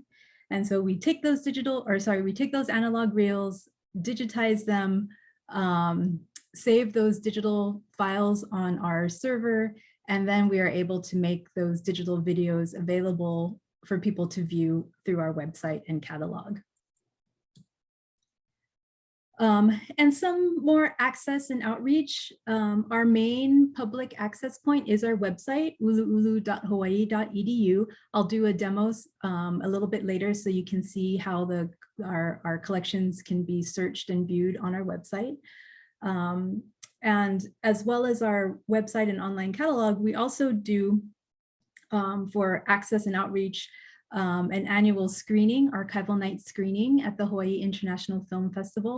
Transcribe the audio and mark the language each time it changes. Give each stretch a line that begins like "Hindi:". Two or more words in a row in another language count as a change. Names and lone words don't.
English: And so we take those analog reels, digitize them, save those digital files on our server, and then we are able to make those digital videos available for people to view through our website and catalog. And some more access and outreach. Our main public access point is our website, uluʻulu.hawaii.edu. I'll do a demo a little bit later so you can see how our collections can be searched and viewed on our website. And as well as our website and online catalog, we also do, for access and outreach, an annual screening, archival night screening at the Hawaii International Film Festival.